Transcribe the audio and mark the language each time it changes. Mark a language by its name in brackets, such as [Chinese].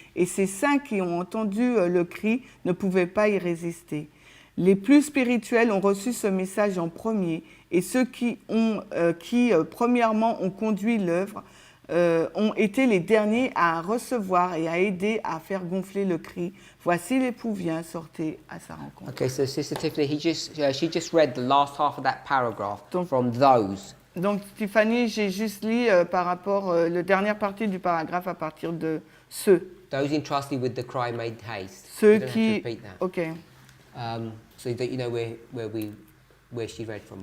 [French] Et ces saints qui ont entendu le cri ne pouvaient pas y résister. Les plus spirituels ont reçu ce message en premier, et ceux qui premièrement ont conduit l'œuvre ont été les derniers à recevoir et à aider à faire gonfler le cri. Voici l'époux vient, sortez à sa rencontre. [English] Okay, so Sister Tiffany, she just read the last half of that paragraph from those. [French] Donc, Tiffany, j'ai juste lu par rapport la dernière partie du paragraphe à partir de ceux. [English] Those entrusted with the cry made haste. [French] Ceux [English] You don't have to [French] qui. [English] repeat that. Ok. So that you know where she read from.